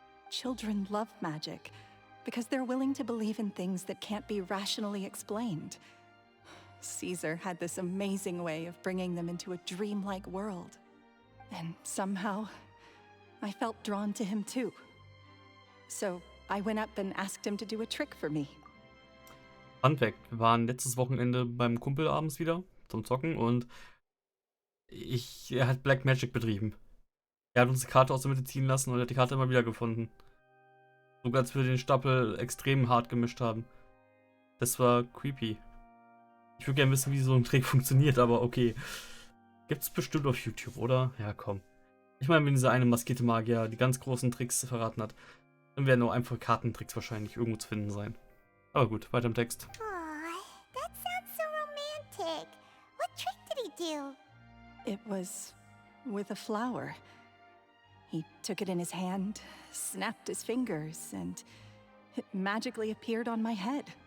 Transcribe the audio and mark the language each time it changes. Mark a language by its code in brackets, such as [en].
[en] Children love magic, because they're willing to believe in things that can't be rationally explained. Caesar had this amazing way of bringing them into a dreamlike world. And somehow, I felt drawn to him too. So, I went up and asked him to do a trick for me. [de] Fun Fact, wir waren letztes Wochenende beim Kumpel abends wieder zum Zocken und er hat Black Magic betrieben. Er hat uns die Karte aus der Mitte ziehen lassen und hat die Karte immer wieder gefunden. Sogar als wir den Stapel extrem hart gemischt haben. Das war creepy. Ich würde gerne wissen, wie so ein Trick funktioniert, aber okay. Gibt's bestimmt auf YouTube, oder? Ja, komm. Ich meine, wenn dieser eine maskierte Magier die ganz großen Tricks verraten hat, dann werden nur einfache Kartentricks wahrscheinlich irgendwo zu finden sein. Aber gut, weiter im Text. [en] Aw, that sounds so romantic. What trick did he do? It was with a flower. He took it in his hand, snapped his fingers, and it magically appeared on my head.